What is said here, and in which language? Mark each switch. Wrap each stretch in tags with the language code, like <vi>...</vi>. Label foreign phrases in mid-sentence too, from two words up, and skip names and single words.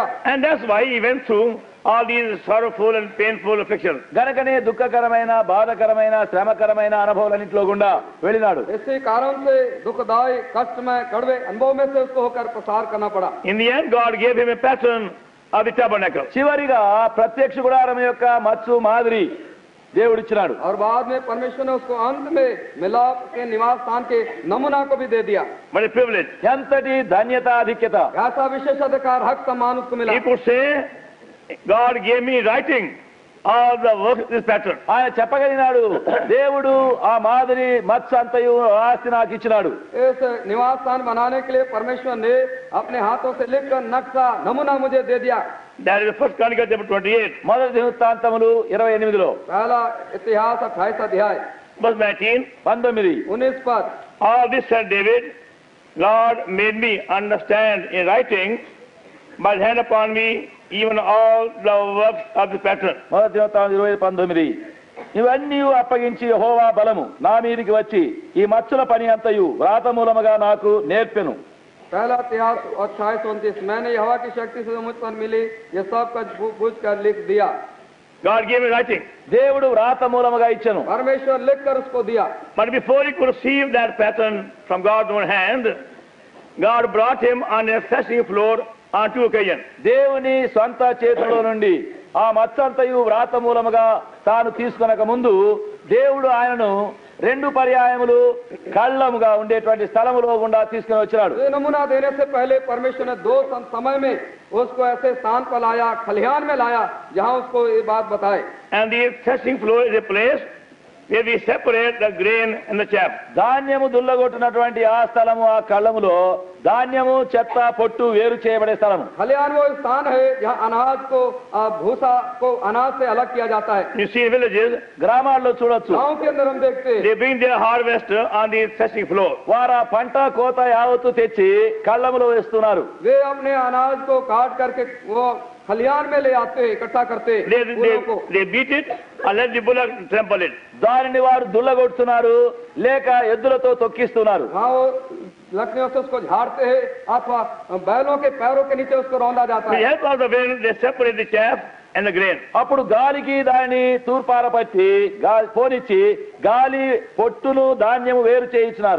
<en>And that's why he went through all these sorrowful and painful afflictions.</en> <te>గనకనే దుఃఖకరమైన బాధకరమైన శ్రమకరమైన అనుభవాలన్నింటిలో గుండా వెళ్ళినాడు.</te> <hi>इसी कारण से दुखदायी कष्टमय कड़वे अनुभव में से उसको होकर प्रसार करना पड़ा।</hi> <en>In the end, God gave him a pattern of the tabernacle.</en> <te>చివరిగా ప్రత్యక్ష గుడారం యొక్క మచ్చు మాదిరి దేవుడిచ్చినాడు.</te> <hi>और बाद में परमेश्वर ने उसको अंत में मिलाप के निवास स्थान के नमूना को भी दे दिया।</hi> <en>What a privilege.</en> <te>ఎంతటి ధన్యత ఆధిక్యత.</te> <hi>ऐसा विशेष अधिकार हक सम्मान उसको मिला।</hi> <en>He could say, God gave me writing all the work of this pattern.</en> <te>ఆయన చెప్పగలిగినాడు, దేవుడు ఆ మాదిరి మత్స్య అంతయు ఆస్తి నాకు ఇచ్చినాడు.</te> <hi>इस निवास स्थान बनाने के लिए परमेश्वर ने अपने हाथों से लिखकर नक्शा नमूना मुझे दे दिया।</hi> <en>That is the first Chronicle chapter 28,</en> <te>మొదటి దినవృత్తాంతములు 28</te> <hi>पहला इतिहास 28 अध्याय</hi> <en>verse 19.</en> <hi>19 पद।</hi> <en>All this said David, Lord made me understand in writing by the hand upon me even all the works of the pattern.</en> <te>మొదటి దినవృత్తాంతం 20:19 ఇవన్నీ అప్పగించి యెహోవా బలము నా మీదికి వచ్చి ఈ మచ్చుల పని అంతయు వ్రాత మూలముగా నాకు నేర్పెను.</te> <hi>पहला इतिहास 28:29 मैंने यहोवा की शक्ति से जो मुझ पर मिली ये सब कुछ बूझ कर लिख दिया।</hi> <en>God gave me writing.</en> <te>దేవుడు వ్రాత మూలముగా ఇచ్చెను.</te> <hi>परमेश्वर लिख कर उसको दिया।</hi> <en>But before he could receive that pattern from God's own hand, God brought him on a threshing floor on 2 occasions.</en> <te>దేవుని స్వంత చేతిలో నుండి ఆ మచ్చంతయు వ్రాత మూలముగా తాను తీసుకొనక ముందు దేవుడు ఆయనను 2 పర్యాయములు కళ్ళముగా ఉండేటువంటి స్థలములో గుండా తీసుకుని వచ్చాడు.</te> <hi>ये नमूना देने से पहले परमेश्वर ने 2 समय में उसको ऐसे स्थान पर लाया, खलिहान में लाया जहां उसको ये बात बताए।</hi> <en>And the threshing floor is a place where we separate the grain and the chaff.</en> <te>ధాన్యము దుల్లగొట్టినటువంటి ఆ స్థలము, ఆ కళ్ళములో ధాన్యము చెత్త పొట్టు వేరు చేయబడే స్థలము.</te> <hi>खलिहान वो स्थान है जहाँ अनाज को भूसा को अनाज से अलग किया जाता है.</hi> <en>You see in villages,</en> <te>గ్రామాల్లో చూడొచ్చు,</te> <hi>गांव के अंदर हम देखते हैं</hi> <en>they bring their harvest on the threshing floor.</en> <te>వారు ఆ పంట కోత యావత్తు తెచ్చి కళ్ళములో వేస్తున్నారు.</te> <hi>वे अपने अनाज को काट करके वो खलिहान में ले आते हैं, इकट्ठा करते हैं फूलों को.</hi> <en>They beat it and let the bullock trample it.</en> <te>దానిని వారు దుల్లగొడుతున్నారు, లేక ఎద్దులతో తొక్కిస్తున్నారు.</te> <hi>हाँ, वो लकड़ियों से उसको झाड़ते हैं अथवा बैलों के पैरों के नीचे उसको रौंदा जाता</hi> <en>With the</en> <hi>है.</hi> <en>help of the wind, they separate the chaff and the grain.</en> <te>అప్పుడు గాలికి దానిని తూర్పారపట్టి పోనిచ్చి గాలి పొట్టును ధాన్యము వేరు చేయించినారు.</te>